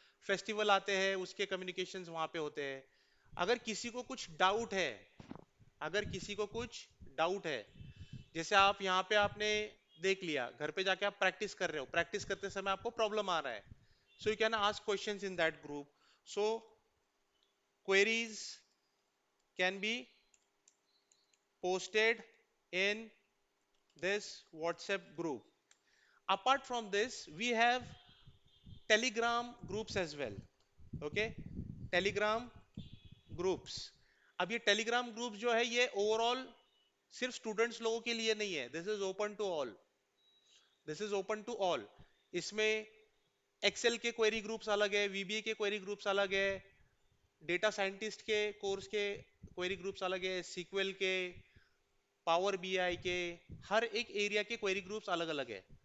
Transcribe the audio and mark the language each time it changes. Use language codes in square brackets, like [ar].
[hi] Festival आते हैं उसके कम्युनिकेशंस वहाँ पे होते हैं। अगर किसी को कुछ डाउट है, अगर किसी को कुछ डाउट है, जैसे आप यहाँ पे आपने देख लिया, घर पे जाके आप प्रैक्टिस कर रहे हो, प्रैक्टिस करते समय आपको प्रॉब्लम आ रहा है, [en] So you can ask questions in that group. So queries can be posted in this WhatsApp group. Apart from this, we have Telegram groups as well. Okay, Telegram groups. [hi] अब ये Telegram groups जो है ये overall सिर्फ students लोगों के लिए नहीं है, [en] this is open to all, [hi] this is open to all. इसमें एक्सेल के क्वेरी ग्रुप्स अलग है, वीबीए के क्वेरी ग्रुप्स अलग है, डेटा साइंटिस्ट के कोर्स के क्वेरी ग्रुप्स अलग है, सीक्वल के, पावर बीआई के, हर एक एरिया के क्वेरी ग्रुप्स अलग अलग है।